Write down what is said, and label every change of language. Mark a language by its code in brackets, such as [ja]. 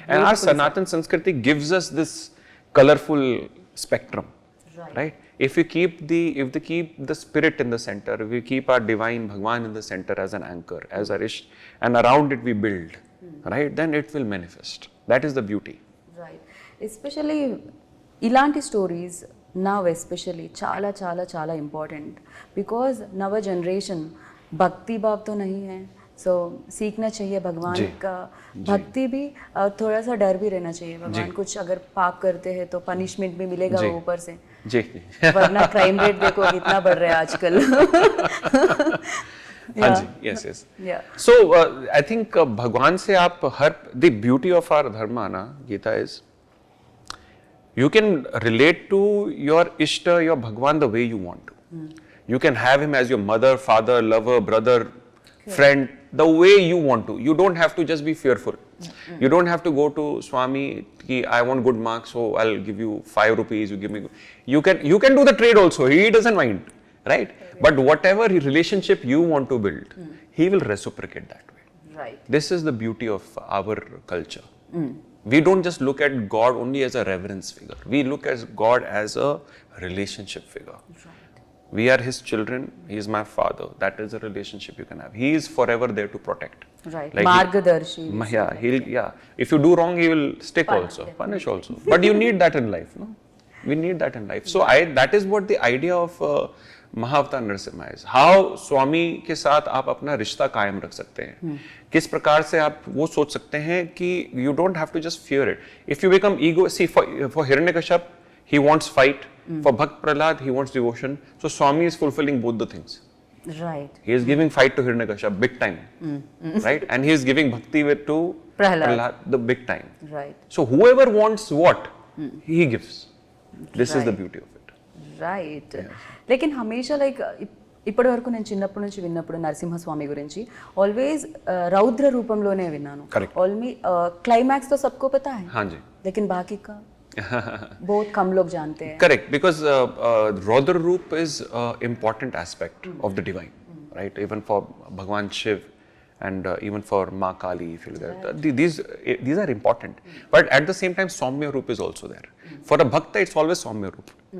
[en] And our Sanatan Sanskriti gives us this colorful spectrum, right? If we keep the spirit in the center, if we keep our divine Bhagwan in the center as an anchor, as a rish, and around it we build, right? Then it will manifest. That is the beauty. Right. Especially ilanti stories now especially chala important, because now generation [hi] भक्ति भाव तो नहीं है, so सीखना चाहिए भगवान का भक्ति भी, और थोड़ा सा डर भी रहना चाहिए। भगवान कुछ अगर पाप करते हैं तो पनिशमेंट भी मिलेगा ऊपर से, वरना क्राइम रेट देखो कितना बढ़ रहा है आजकल। [en] Yes. So I think [hi] भगवान से आप हर [en] the beauty of our dharma ना Gita is you can relate to your Ishta, your Bhagwan the way you want to. You can have him as your mother, father, lover, brother, friend, the way you want to. You don't have to just be fearful. You don't have to go to Swami, I want good marks, so I'll give you 5 rupees, you give me. You can do the trade also, he doesn't mind, right? But whatever relationship you want to build, he will reciprocate that way. Right. This is the beauty of our culture. We don't just look at God only as a reverence figure. We look at God as a relationship figure. Right. We are his children. He is my father. That is a relationship you can have. He is forever there to protect. Right. Like Margadarshi. If you do wrong, he will stick also, punish also. But you need that in life, no? We need that in life. So that is what the idea of Mahavatar Narsimha is. [hi] How Swami के साथ आप अपना रिश्ता कायम रख सकते हैं, किस प्रकार से आप वो सोच सकते हैं कि [en] you don't have to just fear it. If you become ego, see for Hiranyakashipu, he wants fight. For Bhakt Prahlad, he wants devotion. So Swami is fulfilling both the things. Right. He is giving fight to Hiranyakashipu big time, right? And he is giving bhakti to Prahlad the big time. Right. So whoever wants what, he gives. This is the beauty of it. Right. [hi] लेकिन हमेशा [te] like ఇప్పటి వరకు నేను చిన్నప్పటి నుంచి విన్నప్పుడు నరసింహస్వామి గురించి always రౌద్ర రూపంలోనే విన్నాను. ఆల్మీ క్లైమాక్స్ [hi] तो सबको पता है. हाँ जी. लेकिन बाकी का बहुत कम लोग जानते हैं. [en] Correct, because Raudra Roop is an important aspect of the divine, right? Even for Bhagwan Shiv and even for Ma Kali, if you look at these are important. But at the same time, Saumya Roop is also there. For a Bhakta, it's always Saumya Roop.